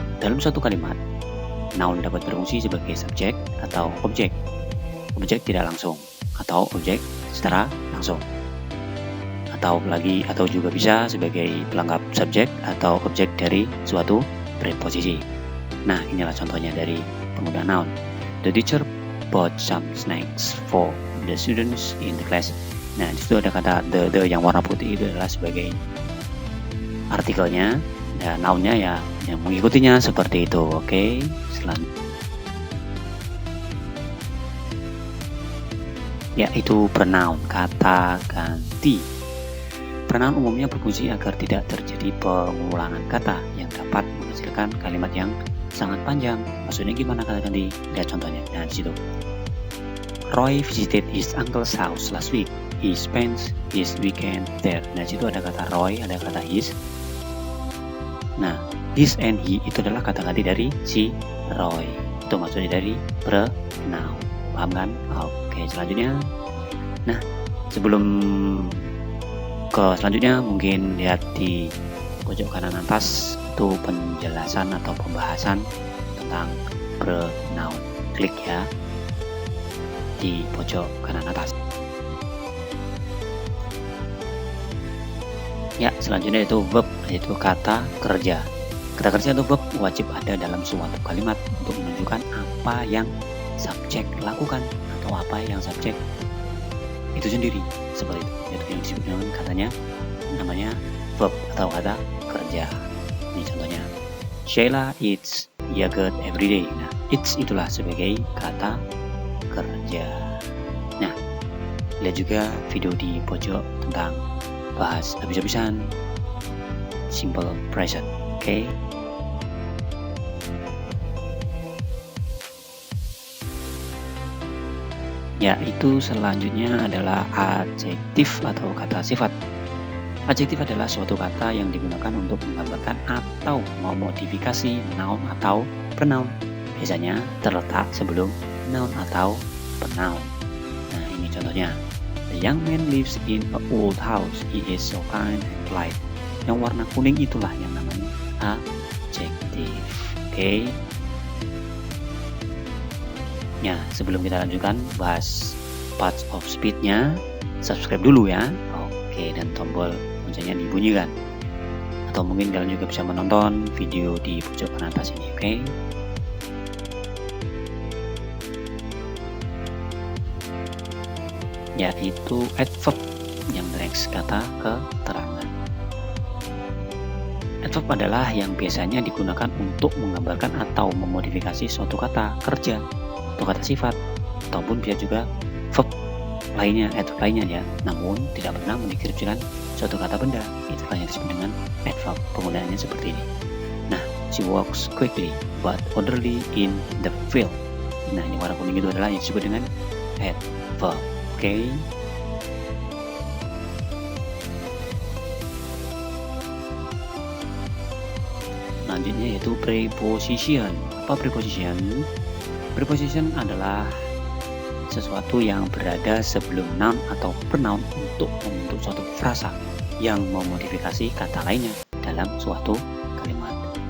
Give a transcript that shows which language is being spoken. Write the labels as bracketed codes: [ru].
[id] Dalam suatu kalimat, noun dapat berfungsi sebagai subjek atau objek. Objek tidak langsung, atau objek secara langsung. Atau juga bisa sebagai pelengkap subjek atau objek dari suatu preposisi. Nah, inilah contohnya dari penggunaan noun. [en] The teacher bought some snacks for the students in the class. [id] Nah, di situ ada kata the yang warna putih itu adalah sebagai artikelnya, dan nounnya ya yang mengikutinya seperti itu. Oke, selanjutnya yaitu pronoun, kata ganti. Pronoun umumnya berfungsi agar tidak terjadi pengulangan kata yang dapat menghasilkan kalimat yang sangat panjang. Maksudnya gimana kata ganti? Lihat contohnya. Nah, di situ. [en] Roy visited his uncle's house last week. He spent his weekend there. [id] Nah, di situ ada kata Roy, ada kata his. Nah, his and he itu adalah kata ganti dari si Roy. Itu maksudnya dari pronoun. Paham kan? Oke, selanjutnya. Nah, sebelum ke selanjutnya, mungkin lihat di pojok kanan atas itu penjelasan atau pembahasan tentang pronoun. Klik ya di pojok kanan atas. Ya, selanjutnya itu verb, yaitu kata kerja. Kata kerja atau verb wajib ada dalam suatu kalimat untuk menunjukkan apa yang subjek lakukan atau apa yang subjek itu sendiri, seperti itu. Yaitu yang disebut dengan katanya namanya verb atau kata kerja. Ini contohnya, [en] Sheila eats yogurt every day. [id] Nah, eats itulah sebagai kata kerja. Nah, lihat juga video di pojok tentang bahas habis-habisan simple present. Oke. Yaitu selanjutnya adalah adjektif atau kata sifat. Adjektif adalah suatu kata yang digunakan untuk menggambarkan atau memodifikasi noun atau pronoun. Biasanya terletak sebelum noun atau pronoun. Nah, ini contohnya. [en] The young man lives in an old house. He is so kind and polite. [id] Yang warna kuning itulah yang namanya adjektif. Oke. Ya, sebelum kita lanjutkan bahas parts of speed-nya, subscribe dulu ya. Oke, dan tombol loncengnya dibunyikan. Atau mungkin kalian juga bisa menonton video di pojok kanan atas ini, oke? Yaitu adverb yang next kata keterangan. Adverb adalah yang biasanya digunakan untuk menggambarkan atau memodifikasi suatu kata kerja atau kata sifat, ataupun bisa juga verb lainnya, adverb lainnya ya, namun tidak pernah mendeskripsikan suatu kata benda. Itulah yang disebut dengan adverb. Penggunaannya seperti ini. [en] Nah, she walks quickly but orderly in the field. [id] Nah, yang warna kuning itu adalah yang disebut dengan adverb. Oke. Selanjutnya yaitu preposition. Apa preposition? Preposition adalah sesuatu yang berada sebelum noun atau pronoun untuk membentuk suatu frasa yang memodifikasi kata lainnya dalam suatu kalimat.